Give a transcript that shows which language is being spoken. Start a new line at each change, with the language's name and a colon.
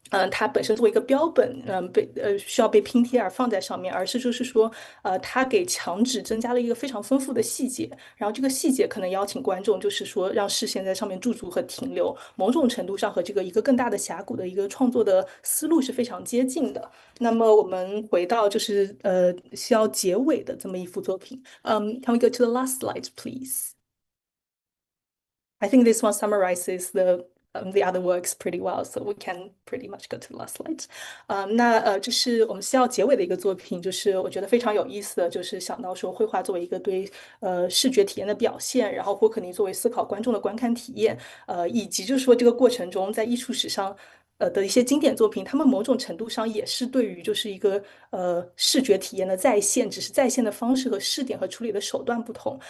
Chinese: 它本身作为一个标本，需要被拼贴而放在上面，而是就是说，它给墙纸增加了一个非常丰富的细节，然后这个细节可能邀请观众，就是说让视线在上面驻足和停留，某种程度上和这个一个更大的峡谷的一个创作的思路是非常接近的。那么我们回到就是需要结尾的这么一幅作品，
English: can we go to the last slide, please? I think this one summarizes the other works pretty well, so we can pretty much go to the last slide.
Chinese: 这是我们需要结尾的一个作品，就是我觉得非常有意思的，就是想到说绘画作为一个对视觉体验的表现，然后霍克尼作为思考观众的观看体验，以及就是说这个过程中在艺术史上。的一些经典作品，他们某种程度上也是对于就是一个视觉体验的再现，只是再现的方式和试点和处理的手段不同。